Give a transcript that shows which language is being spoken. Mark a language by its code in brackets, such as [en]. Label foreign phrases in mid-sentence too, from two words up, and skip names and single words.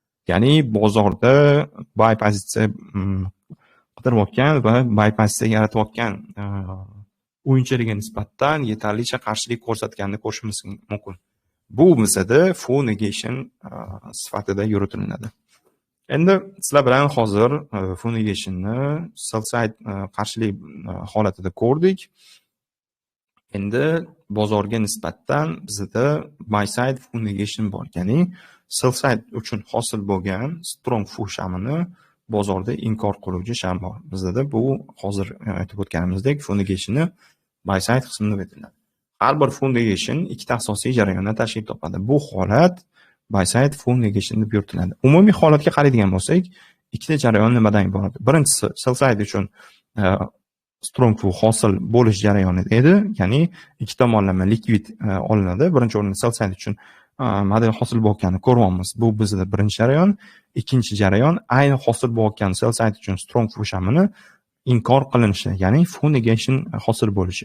[uz] Ya'ni bozorda buy pozitsiya qidirayotgan va buy pozitsiya yaratayotgan o'yinchilarga nisbatan yetarlicha qarshilik ko'rsatganini ko'rishimiz mumkin. Bu bizada [en] full negation [uz] sifatida yuritiladi. Endi sizlar bilan hozir [en] full negationni sell side [uz] qarshilik holatida ko'rdik. Endi bozorga nisbatan bizda [en] buy side full negation [uz] bor. Ya'ni [en] sell side [uz] uchun hosil bo'lgan [en] strong full [uz] shamini bozorda inkor qiluvchi sham bor. Bizda bu hozir aytib o'tganimizdek [en] full negationni buy side [uz] qismida aytiladi. Har bir [en] full negation [uz] ikkita asosiy jarayondan tashkil topadi. Bu holat [en] buy side full negation [uz] deb yuritiladi. Umumiy holatga qaraydigan bo'lsak, ikkita jarayon nimadan iborat? Birinchisi [en] sell side [uz] uchun [en] strong full [uz] hosil bo'lish jarayoni edi, ya'ni ikki tomonlama likvid olinadi. Birinchi o'rinda [en] sell side [uz] uchun model hosil bo'layotganini ko'ryapmiz. Bu bizda birinchi jarayon. Ikkinchi jarayon ayni hosil bo'layotgan [en] sell side [uz] uchun [en] strong full [uz] shamini inkor qilinishi, ya'ni [en] full negation [uz] hosil bo'lishi.